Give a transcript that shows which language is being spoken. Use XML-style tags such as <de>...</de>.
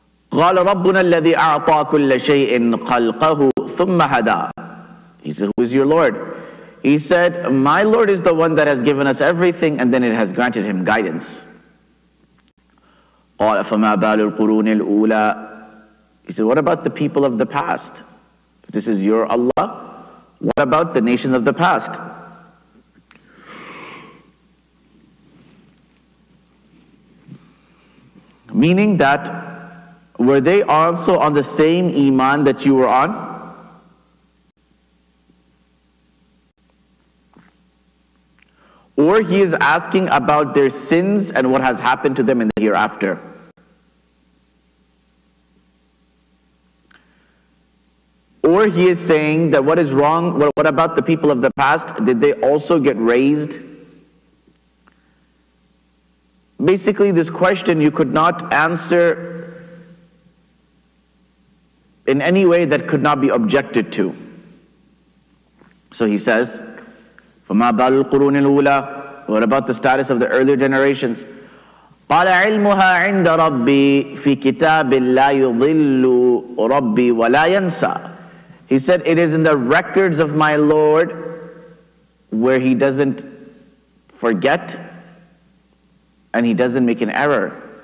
<ar>قال ربنا الذي أعطى كل شيء خلقه ثم هدى.</ar> <en>He said, who is your Lord? He said, my Lord is the one that has given us everything and then it has granted him guidance. قال فما بال القرون الأولى. He said, what about the people of the past? If this is your Allah, what about the nations of the past? Meaning that, were they also on the same iman that you were on? Or he is asking about their sins and what has happened to them in the hereafter. Or he is saying that what is wrong, what about the people of the past? Did they also get raised? Basically, this question you could not answer in any way that could not be objected to. So he says,</en> <ar>فَمَا بَالُ الْقُرُونِ الْأُولَى.</ar> <en>What about the status of the earlier generations?</en> <ar>قَالَ عِلْمُهَا عِنْدَ رَبِّي فِي كِتَابٍ لَا يُضِلُّ رَبِّي وَلَا يَنْسَى.</ar> <en>He said, it is in the records of my Lord where he doesn't forget and he doesn't make an error.</en>